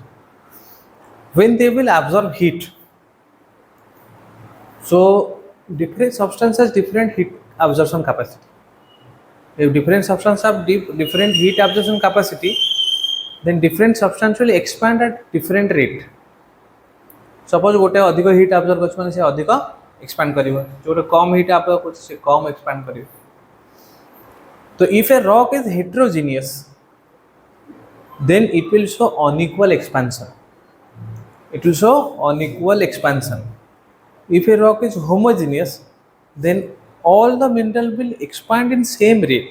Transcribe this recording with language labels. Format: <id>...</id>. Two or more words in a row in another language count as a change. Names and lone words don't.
<en>When they will absorb heat, so different substances different heat absorption capacity. If different substances have different heat absorption capacity, then different substance will expand at different rate.</en> <or>Suppose ଗୋଟେ ଅଧିକ</or> <en>heat absorb</en> <or>କରୁଛି ମାନେ ସେ ଅଧିକ expand କରିବ, ଯେଉଁଟା କମ</or> <en>heat absorb</en> <or>କରୁଛି ସେ କମ expand କରିବ.</or> <en>So if a rock is heterogeneous, then it will show unequal expansion. It will show unequal expansion. If a rock is homogeneous, then all the mineral will expand in same rate.</en>